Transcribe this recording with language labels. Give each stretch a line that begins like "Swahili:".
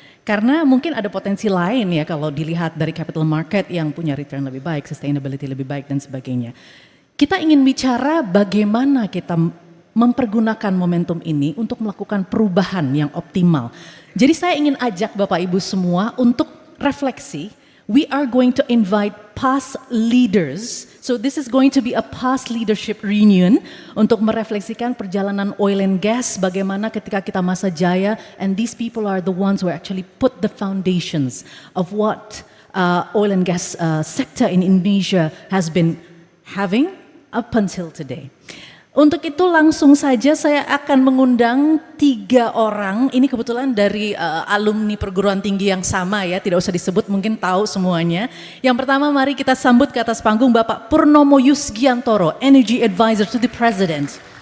Indonesian: Karena mungkin ada potensi lain ya kalau dilihat dari capital market yang punya return lebih baik, sustainability lebih baik dan sebagainya. Kita ingin bicara bagaimana kita mempergunakan momentum ini untuk melakukan perubahan yang optimal. Jadi saya ingin ajak Bapak Ibu semua untuk refleksi.
English: We are going to invite past leaders. So this is going to be a past leadership reunion
Indonesian: untuk merefleksikan perjalanan
English: oil and gas,
Indonesian: bagaimana ketika kita masa jaya,
English: and these people are the ones who actually put the foundations of what oil and gas sector in Indonesia has been having up until today.
Indonesian: Untuk itu langsung saja saya akan mengundang 3 orang, ini kebetulan dari alumni perguruan tinggi yang sama ya, tidak usah disebut mungkin tahu semuanya. Yang pertama mari kita sambut ke atas panggung Bapak Purnomo Yusgiantoro,
English: Energy Advisor to the President.